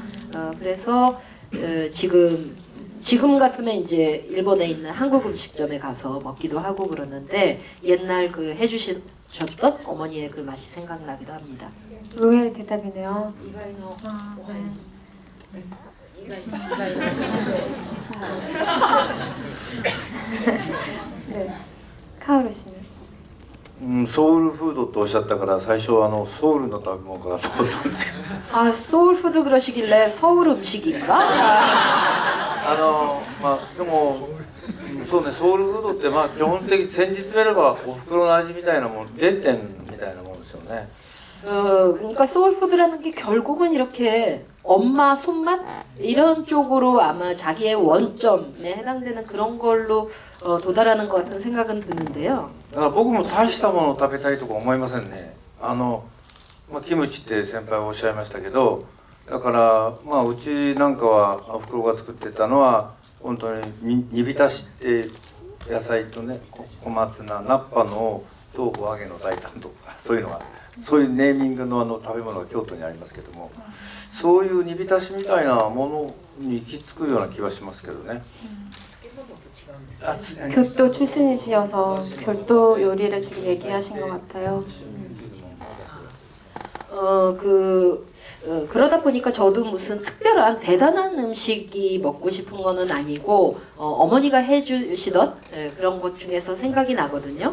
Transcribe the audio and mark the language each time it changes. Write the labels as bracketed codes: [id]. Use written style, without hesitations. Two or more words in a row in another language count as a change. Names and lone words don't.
[ko] 그래서 지금 같으면 이제 일본에 있는 한국 음식점에 가서 먹기도 하고 그러는데 옛날 그 해주셨던 어머니의 그 맛이 생각나기도 합니다. 의외의 대답이네요. 네. 카오루 씨는? [ja] ソウルフードとおっしゃったから最初はソウルの食べ物かなと思ったんですけど [ko] 아 소울푸드 그러시길래 서울 음식인가? [ja] でもそうね、ソウルフードって基本的に先日見ればお袋の味みたいなもん、原点みたいなもんですよね。 [ko] 그러니까 소울푸드라는 게 결국은 이렇게 엄마 손맛 이런 쪽으로 아마 자기의 원점에 해당되는 그런 걸로 도달하는 것 같은 생각은 드는데요. [ja] だから僕も大したものを食べたいとか思いませんね。キムチって先輩おっしゃいましたけど、だからうちなんかはお袋が作ってたのは本当に煮浸しって野菜とね、小松菜、菜っぱの豆腐揚げの大胆とかそういうのが、そういうネーミングの食べ物が京都にありますけども、そういう煮浸しみたいなものに行き着くような気はしますけどね。 [ko] 교토 출신이시여서 별도 요리를 지금 얘기하신 것 같아요. 그러다 보니까 저도 무슨 특별한 대단한 음식이 먹고 싶은 거는 아니고 어머니가 해주시던 그런 것 중에서 생각이 나거든요.